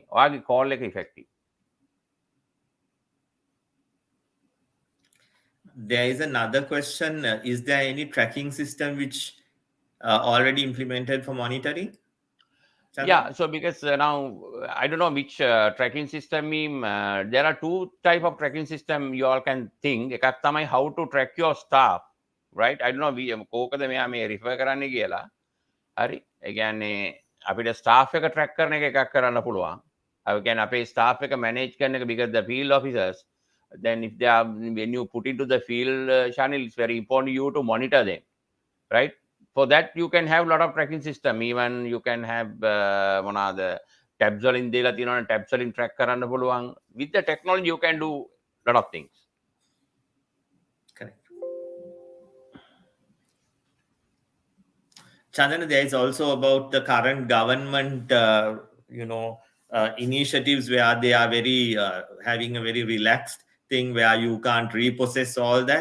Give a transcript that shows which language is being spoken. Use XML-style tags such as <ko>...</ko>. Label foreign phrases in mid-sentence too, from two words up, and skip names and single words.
<si>ඔයාගේ call එක effective.</si> <en>There is another question. Is there any tracking system which already implemented for monitoring? Chandra? Yeah, so because now I don't know which tracking system there are two type of tracking system you all can think.</en> <si>එකක් තමයි</si> <en>how to track your staff, right? I don't know</en> <si>කෝකද මෙයා මේ refer කරන්නේ කියලා. හරි? ඒ කියන්නේ අපිට staff එක track කරන එක එකක් කරන්න පුළුවන්. ඒ කියන්නේ අපේ staff එක manage කරන එක</si> <en>because the field officers, then if they are when you put into the field channel, it's very important you to monitor them, right? For that you can have a lot of tracking system. Even you can have</en> <si>මොනවාද tabs වලින් දීලා තියෙනවනේ tabs වලින් track කරන්න පුළුවන්.</si> <en>With the technology you can do lot of things. Correct. Chandana, there is also about the current government initiatives where they are very having a very relaxed thing where you can't repossess all that.</en>